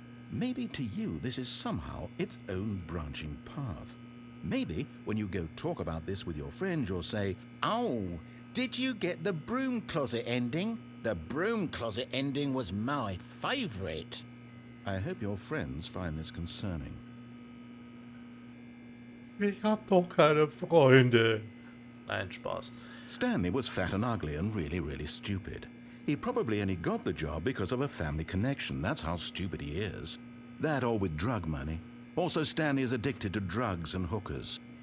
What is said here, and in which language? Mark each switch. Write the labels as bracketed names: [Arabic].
[English] Maybe to you this is somehow its own branching path. Maybe when you go talk about this with your friends you'll say, "Oh, did you get the broom closet ending? The broom closet ending was my favorite." I hope your friends find this concerning. [German] Ich hab doch keine Freunde. Nein, Spaß. [English] Stanley was fat and ugly and really stupid. He probably only got the job because of a family connection. That's how stupid he is. That or with drug money. Also, Stanley is addicted to drugs and hookers.